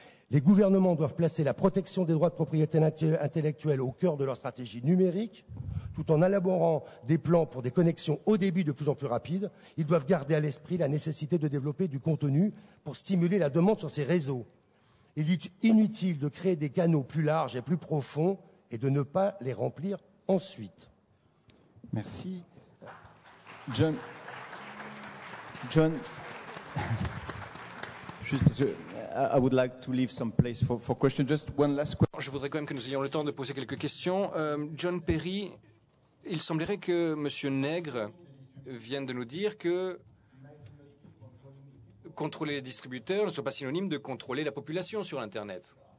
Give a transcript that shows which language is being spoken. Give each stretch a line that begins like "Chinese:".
French: Les gouvernements doivent placer la protection des droits de propriété intellectuelle au cœur de leur stratégie numérique, tout en élaborant des plans pour des connexions haut débit de plus en plus rapides. Ils doivent garder à l'esprit la nécessité de développer du contenu pour stimuler la demande sur ces réseaux. Il est inutile de créer des canaux plus larges et plus profonds et de ne pas les remplir ensuite. Merci.
English: John, just
French: parce que
English: I would like to leave some place for questions. Just one last question.
French: Je voudrais quand même que nous ayons le temps de poser quelques questions. John Perry, il semblerait que M. Nègre vienne de nous dire que contrôler les distributeurs ne soit pas synonyme de contrôler la population sur Internet.